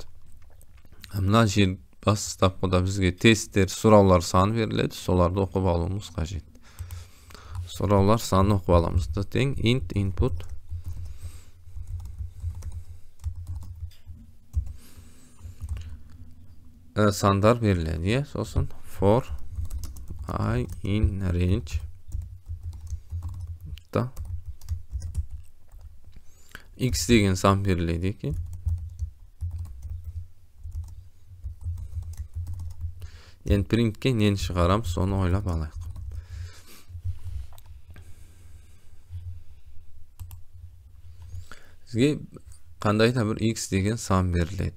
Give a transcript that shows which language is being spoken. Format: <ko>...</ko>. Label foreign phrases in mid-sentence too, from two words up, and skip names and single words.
<kk>Мына жер бастапқыда бізге тесттер, сұраулар саны беріледі, соларды оқып алуымыз қажет. Сұраулар саны оқып аламыз. Тең</kk> <en>int input</en> <kk>сандар беріледі. Сосын</kk> <en>for I in range</en> <kk>да X деген сан беріледі екен. Енді принтке нені шығарамыз, соны ойлап алайық. Бізге қандай да бір X деген сан беріледі.</kk>